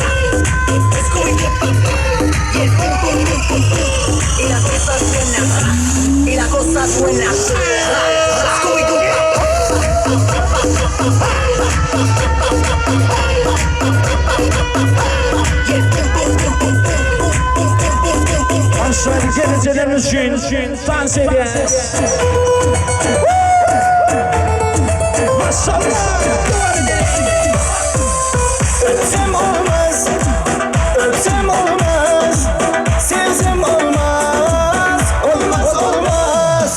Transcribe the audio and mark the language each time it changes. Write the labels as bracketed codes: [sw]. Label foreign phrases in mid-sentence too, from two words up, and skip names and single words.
[es] Scooby-Doo. Y el pum pum pum pum pum. Y la cosa suena. Y la cosa suena. Scooby-Doo. Y el pum pum pum pum pum. [tr] Aşağı gelecelerimiz için dans edeceğiz. Maşallah. Öpsem olmaz, öpsem olmaz, sevsem olmaz, olmaz olmaz.